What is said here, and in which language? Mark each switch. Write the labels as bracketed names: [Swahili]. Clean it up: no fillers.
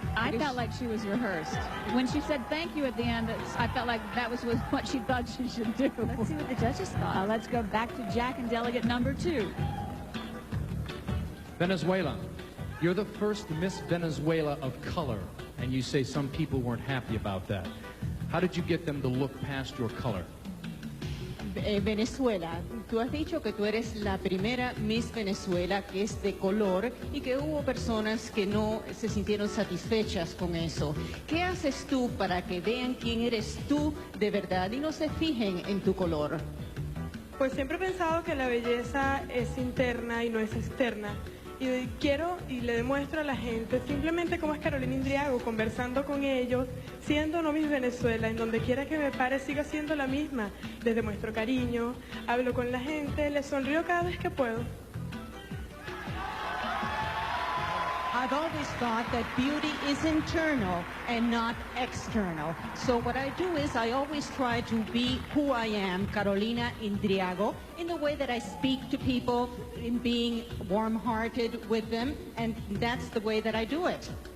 [English] I felt like she was rehearsed. When she said thank you at the end, I felt like that was what she thought she should do. Let's see what the judges thought. Let's go back to Jack and delegate number 2. Venezuela. You're the first Miss Venezuela of color, and you say some people weren't happy about that. How did you get them to look past your color? [Spanish] Venezuela, tú has dicho que tú eres la primera Miss Venezuela que es de color y que hubo personas que no se sintieron satisfechas con eso. ¿Qué haces tú para que vean quién eres tú de verdad y no se fijen en tu color? Pues siempre he pensado que la belleza es interna y no es externa. Y quiero y le demuestro a la gente simplemente cómo es Carolina Indriago, conversando con ellos, siendo no Miss Venezuela, en donde quiera que me pare siga siendo la misma. Les demuestro cariño, hablo con la gente, les sonrío cada vez que puedo. [English] I've always thought that beauty is internal and not external. So what I do is I always try to be who I am, Carolina Indriago, in the way that I speak to people, in being warm-hearted with them, and that's the way that I do it.